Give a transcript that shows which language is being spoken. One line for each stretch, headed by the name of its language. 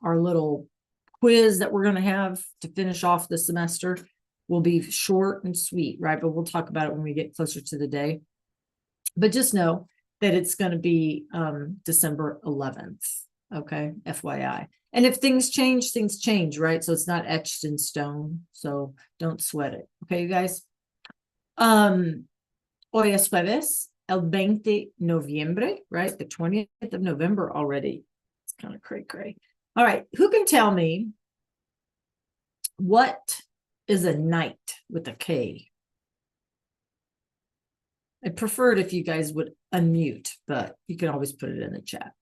English: Our little quiz that we're going to have to finish off the semester will be short and sweet, right? But we'll talk about it when we get closer to the day. But just know that it's going to be December 11th. Okay, FYI. And if things change, right? So it's not etched in stone. So don't sweat it. Okay, you guys.
Spanish: Hoy es jueves, el 20 noviembre, right?
English: The 20th of November already. It's kind of cray. All right, who can tell me what is a night with a K? I'd prefer it if you guys would unmute, but you can always put it in the chat.